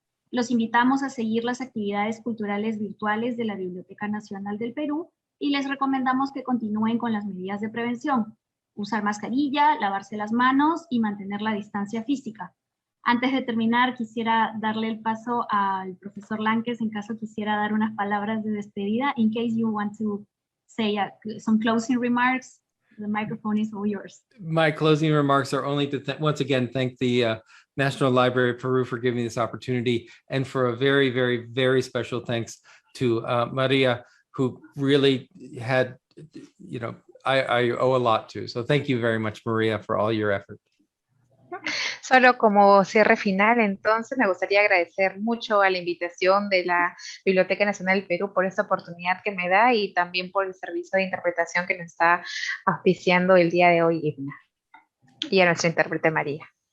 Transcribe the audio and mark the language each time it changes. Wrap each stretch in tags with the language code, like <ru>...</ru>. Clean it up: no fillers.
<es>Los invitamos a seguir las actividades culturales virtuales de la Biblioteca Nacional del Perú y les recomendamos que continúen con las medidas de prevención. Usar mascarilla, lavarse las manos y mantener la distancia física. Antes de terminar, quisiera darle el paso al profesor Lankes en caso quisiera dar unas palabras de despedida.</es> <en>In case you want to say some closing remarks, the microphone is all yours. My closing remarks are only to once again thank the National Library of Peru for giving me this opportunity, and for a very, very, very special thanks to Maria, who really had, I owe a lot to. So thank you very much, Maria, for all your effort.</en> <es>Solo como cierre final, entonces, me gustaría agradecer mucho a la invitación de la Biblioteca Nacional del Perú por esta oportunidad que me da y también por el servicio de interpretación que nos está auspiciando el día de hoy, ICNA. Y a nuestra intérprete María.</es>